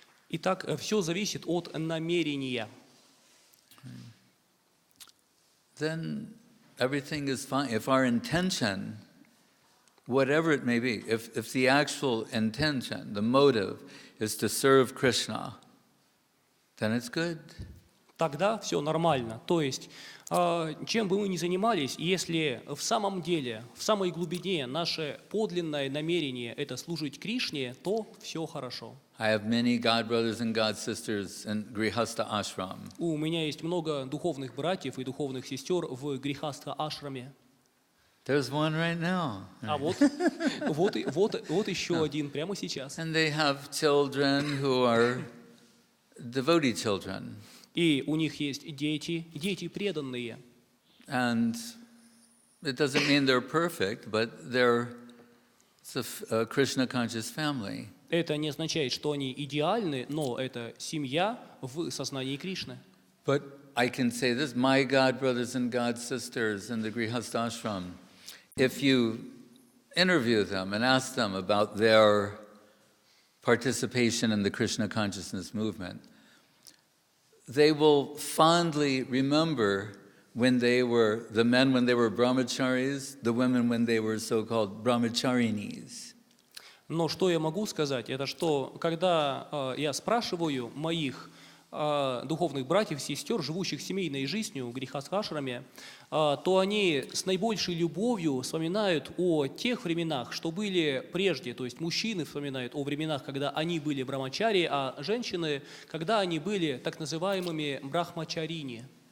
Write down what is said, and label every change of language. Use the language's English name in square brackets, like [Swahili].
[Russian] Итак, все зависит от намерения. [English] Then everything is fine. If our intention, whatever it may be, if the actual intention, the motive, is to serve Krishna, then it's good. [Russian] Тогда все нормально. То есть, чем бы мы ни занимались, если в самом деле, в самой глубине наше подлинное намерение – это служить Кришне, то все хорошо. [English] I have many God brothers and God sisters in Grihastha ashram. [Russian] У меня есть много духовных братьев и духовных сестер в Грихастха ашраме. [English] There's one right now. [Russian] А вот еще один прямо сейчас. [English] And they have children who are devotee children. [Russian] И у них есть дети преданные. [English] And it doesn't mean they're perfect, but it's a Krishna conscious family. [Russian] Это не означает, что они идеальны, но это семья в сознании Кришны. [English] But I can say this, my God brothers and God sisters in the Grihastha ashram, if you interview them and ask them about their participation in the Krishna consciousness movement, they will fondly remember when they were brahmacharis, the women when they were so-called brahmacharinis. [Russian] Но что я могу сказать, это что, когда я спрашиваю моих духовных братьев и сестер, живущих семейной жизнью в Грихастха-ашраме, то они с наибольшей любовью вспоминают о тех временах, что были прежде, то есть мужчины вспоминают о временах, когда они были брамачари, а женщины, когда они были так называемыми брахмачарини.